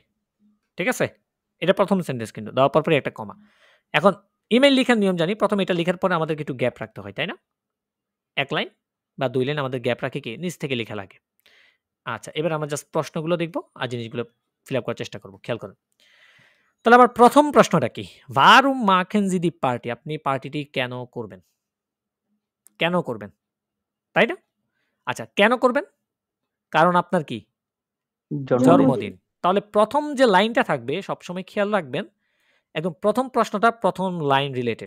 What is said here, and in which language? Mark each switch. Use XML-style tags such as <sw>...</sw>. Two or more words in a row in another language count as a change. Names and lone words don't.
<bn>ঠিক আছে? এটা প্রথম সেন্টেন্স কিন্তু। দেওয়ার পরপরই একটা কমা। এখন ইমেইল লিখার নিয়ম জানি। প্রথমে এটা লিখার পরে আমাদেরকে একটু গ্যাপ রাখতে হয়, তাই না? ১ লাইন বা ২ লাইন আমাদের গ্যাপ রাখে কি নিচ থেকে লেখা লাগে। আচ্ছা, এবার আমরা জাস্ট প্রশ্নগুলো দেখব আর জিনিসগুলো ফিল আপ করার চেষ্টা করব। খেয়াল করেন। তাহলে আমার প্রথম প্রশ্নটা কি?</bn> <de>Warum machen Sie die Party?</de> <bn>আপনি পার্টিটি কেন করবেন? কেন করবেন? তাই না? আচ্ছা, কেন করবেন? কারণ আপনার কি? জন্মদিন, জন্মদিন। তাহলে প্রথম যে লাইনটা থাকবে সবসময় খেয়াল রাখবেন, একদম প্রথম প্রশ্নটা প্রথম লাইন রিলেটেড।</bn>